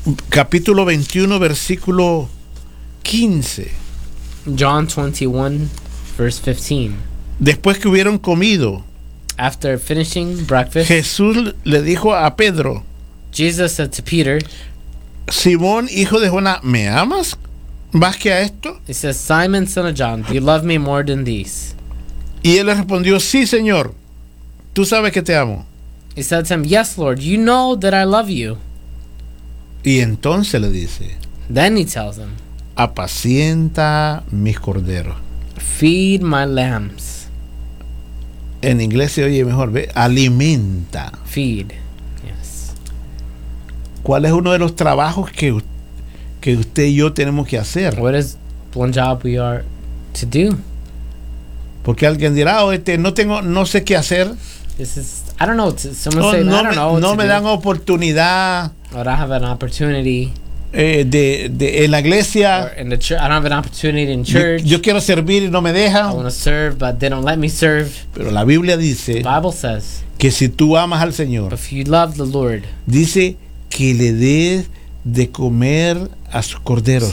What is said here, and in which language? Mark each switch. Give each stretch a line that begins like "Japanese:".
Spanish: Capítulo 21, versículo 15.
English: John 21, verse 15.
Spanish: Después que hubieron comido.
English: After finishing breakfast.
Spanish: Jesús le dijo a Pedro.
English: Jesus said to Peter.
Spanish: Simón, hijo de Jonás, ¿me amas más que a esto?
English: He says, Simon, son of John, do you love me more than these?
Spanish: Y él le respondió, sí, Señor. Tú sabes que te amo.
English: He said to him, yes, Lord, you know that I love you.
Spanish: Y entonces le dice.
English: Then he tells them.
Spanish: Apacienta mis corderos.
English: Feed my lambs.
Spanish: En inglés se oye mejor, ¿ve? Alimenta.
English: Feed. Yes.
Spanish: ¿Cuál es uno de los trabajos que usted y yo tenemos que hacer?
English: What is one job we are to do?
Spanish: Porque alguien dirá, oh, no sé qué hacer.
English: This is, I don't know. Someone say, no, I don't know.
Spanish: No me dan oportunidad.
English: Or I have an opportunity.
Spanish: De en la iglesia.
English: In the I don't have an opportunity in church.
Spanish: Yo quiero servir y no me deja.
English: I want to serve, but they don't let me serve.
Spanish: Pero la Biblia dice.
English: The Bible says.
Spanish: Que si tú amas al Señor.
English: If you love the Lord.
Spanish: Dice que le des de comer a sus corderos.